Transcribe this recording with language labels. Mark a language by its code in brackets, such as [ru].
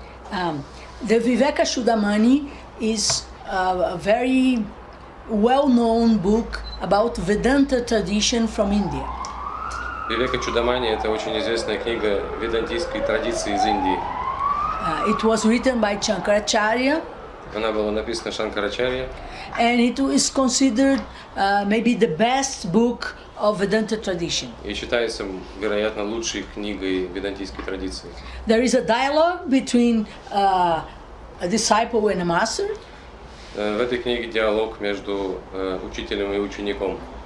[en] The Viveka Chudamani is a very well-known book about Vedanta tradition from India. [ru] Вивека Чудамани — это очень известная книга ведантийской традиции из Индии. [en] It was written by Shankaracharya. [ru] Она была написана Шанкарачарья. [en] And it is considered maybe the best book of Vedanta tradition. [ru] И считается, вероятно, лучшей книгой ведантийской традиции. [en] There is a dialogue between a disciple and a master. [ru] В этой книге диалог между учителем и учеником.